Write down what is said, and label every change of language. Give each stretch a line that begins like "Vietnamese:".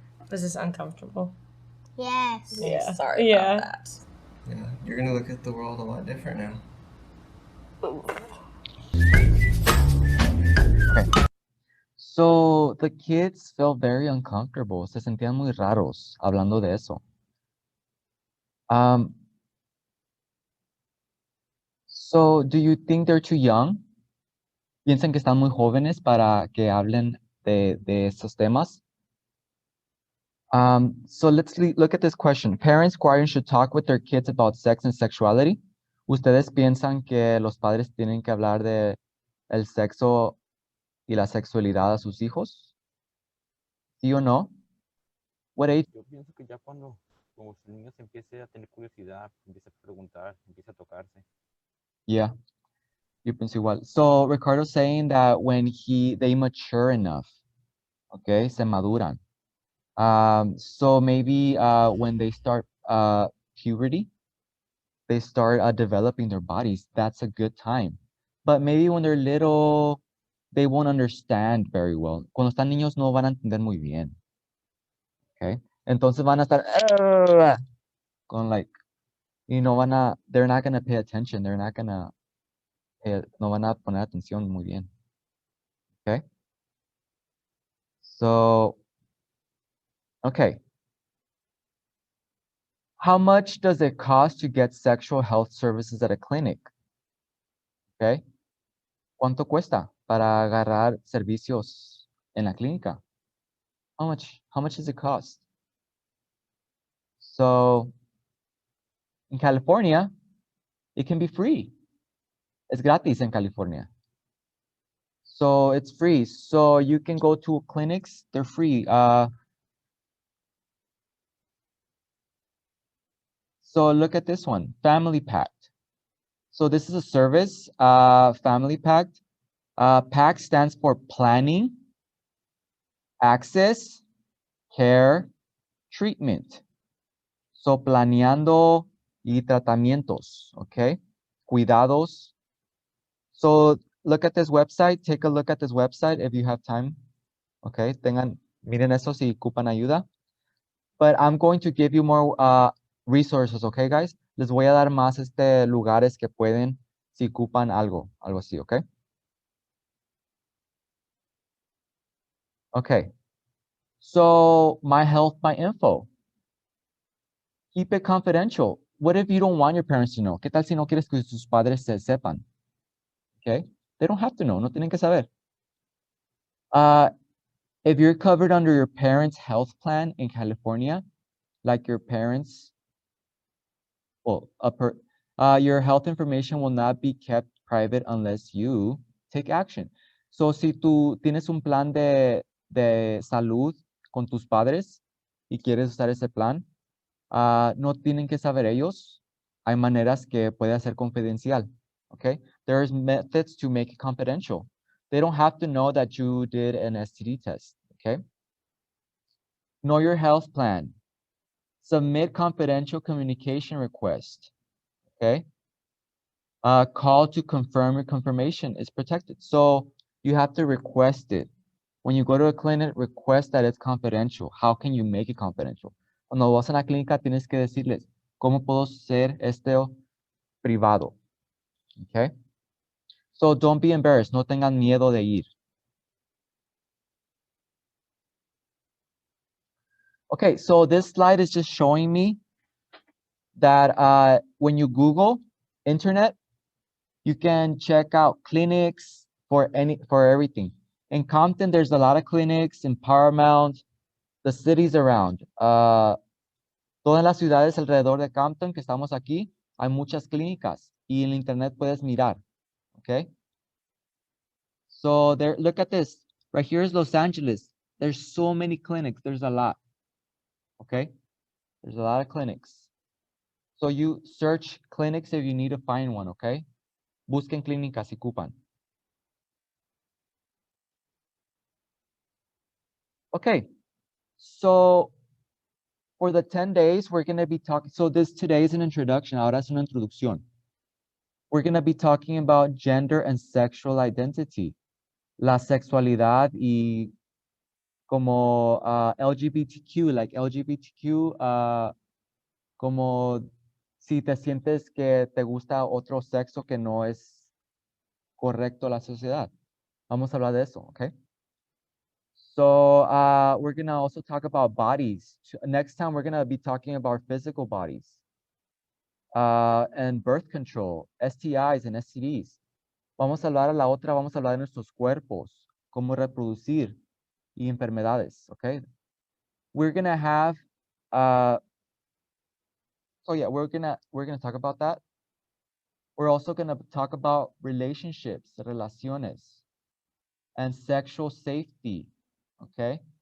English: Was this uncomfortable? yes. Yeah. Sorry about that. Yeah, you're gonna look at the world a lot different now. Okay. So the kids felt very uncomfortable.
Spanish: Se sentían muy raros hablando de eso.
English: So do you think they're too young?
Spanish: ¿Piensan que están muy jóvenes para que hablen de estos temas?
English: So let's look at this question. Parents, guardians should talk with their kids about sex and sexuality.
Spanish: ¿Ustedes piensan que los padres tienen que hablar de el sexo y la sexualidad a sus hijos? ¿Sí o no?
English: What age?
Spanish: Yo pienso que ya cuando como el niño se empiece a tener curiosidad, empieza a preguntar, empieza a tocarse. Yeah, yo pienso igual.
English: So Ricardo's saying that when they mature enough, okay,
Spanish: se maduran.
English: So maybe when they start puberty, they start developing their bodies. That's a good time. But maybe when they're little, they won't understand very well.
Spanish: Cuando están niños no van a entender muy bien. Okay? Entonces van a estar con
English: like, they're not gonna pay attention. They're not gonna
Spanish: no van a poner atención muy bien.
English: Okay? So, okay. How much does it cost to get sexual health services at a clinic? Okay.
Spanish: ¿Cuánto cuesta para agarrar servicios en la clínica?
English: How much does it cost? So, in California, it can be free.
Spanish: Es gratis en California.
English: So it's free. So you can go to clinics, they're free. So look at this one, Family Pact. So this is a service, Family Pact. Pact stands for planning, access, care, treatment.
Spanish: So planeando y tratamientos, okay? Cuidados.
English: So look at this website. Take a look at this website if you have time.
Spanish: Okay, miren eso si ocupan ayuda.
English: But I'm going to give you more resources, okay, guys?
Spanish: Les voy a dar más lugares que pueden si ocupan algo así, okay?
English: Okay. So my health, my info. Keep it confidential. What if you don't want your parents to know?
Spanish: ¿Qué tal si no quieres que sus padres se sepan?
English: Okay? They don't have to know.
Spanish: No tienen que saber.
English: If you're covered under your parents' health plan in California, like your parents, well, your health information will not be kept private unless you take action.
Spanish: So, si tú tienes un plan de salud con tus padres y quieres usar ese plan, no tienen que saber ellos. Hay maneras que puede ser confidencial.
English: Okay? There's methods to make it confidential. They don't have to know that you did an STD test. Okay? Know your health plan. Submit confidential communication request. Okay? Call to confirm your confirmation is protected. So you have to request it. When you go to a clinic, request that it's confidential. How can you make it confidential?
Spanish: Cuando vas a la clínica, tienes que decirles, ¿cómo puedo ser privado?
English: Okay? So don't be embarrassed.
Spanish: No tengan miedo de ir.
English: Okay, so this slide is just showing me that when you Google internet, you can check out clinics for everything. In Compton, there's a lot of clinics. In Paramount, the cities around.
Spanish: Todas las ciudades alrededor de Compton que estamos aquí, hay muchas clínicas y en internet puedes mirar.
English: Okay? So there, look at this. Right here is Los Angeles. There's so many clinics. There's a lot. Okay? There's a lot of clinics. So you search clinics if you need to find one, okay?
Spanish: Busquen clínicas si ocupan.
English: Okay, so for the 10 days, we're going to be talking, so today is an introduction,
Spanish: ahora es una introducción.
English: We're going to be talking about gender and sexual identity,
Spanish: la sexualidad y como LGBTQ,
English: like LGBTQ,
Spanish: como si te sientes que te gusta otro sexo que no es correcto a la sociedad. Vamos a hablar de eso, okay?
English: So we're going to also talk about bodies. Next time, we're going to be talking about physical bodies and birth control, STIs and STDs.
Spanish: Vamos a hablar vamos a hablar de nuestros cuerpos, cómo reproducir y enfermedades, okay?
English: We're going to have, so yeah, we're going to talk about that. We're also going to talk about relationships, relaciones, and sexual safety, okay?